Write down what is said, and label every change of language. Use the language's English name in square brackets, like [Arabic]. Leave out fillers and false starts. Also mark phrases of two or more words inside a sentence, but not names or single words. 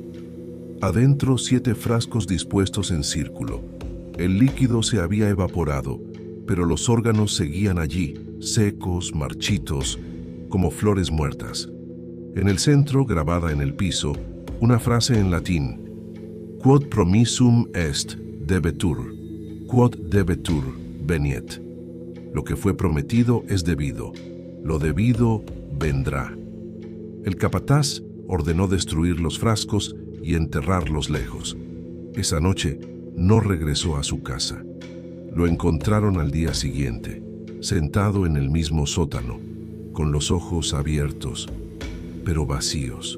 [Spanish] Adentro 7 frascos dispuestos en círculo. El líquido se había evaporado, pero los órganos seguían allí, secos, marchitos, como flores muertas. En el centro, grabada en el piso, una frase en latín: [Latin] Quod promissum est debetur, quod debetur veniet. [Spanish] Lo que fue prometido es debido, lo debido vendrá. El capataz ordenó destruir los frascos y enterrarlos lejos. Esa noche no regresó a su casa. Lo encontraron al día siguiente, sentado en el mismo sótano, con los ojos abiertos, pero vacíos.